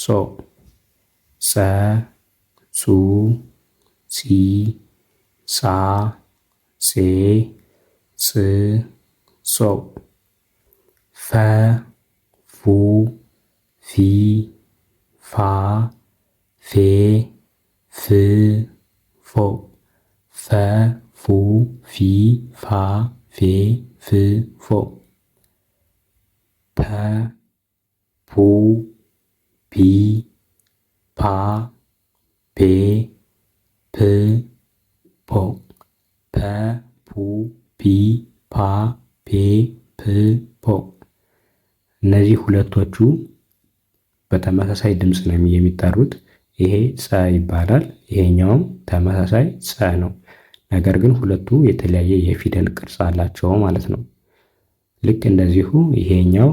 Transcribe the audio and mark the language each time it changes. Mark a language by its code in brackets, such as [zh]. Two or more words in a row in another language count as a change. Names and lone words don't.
[am] ጸ ጹ ጺ ጻ ጼ ጽ ጾ ፈ ፉ ፊ ፋ ፌ ፍ ፎ ፈ ፉ ፊ ፋ ፌ ፍ ፎ ፐ ፑ ፒ ፓ ፔ ፕ ፖ ፐ ፑ ፒ ፓ ፔ ፕ ፖ እነዚህ ሁለቶቹ በተመሳሳይ ድምፅ ነው የሚጠሩት። ይሄ ጸ ይባላል። ይሄኛውም ተመሳሳይ ጸ ነው። ነገር ግን ሁለቱ የተለያየ የፊደል ቅርጽ አላቸው ማለት ነው። ልክ እንደዚሁ ይሄኛው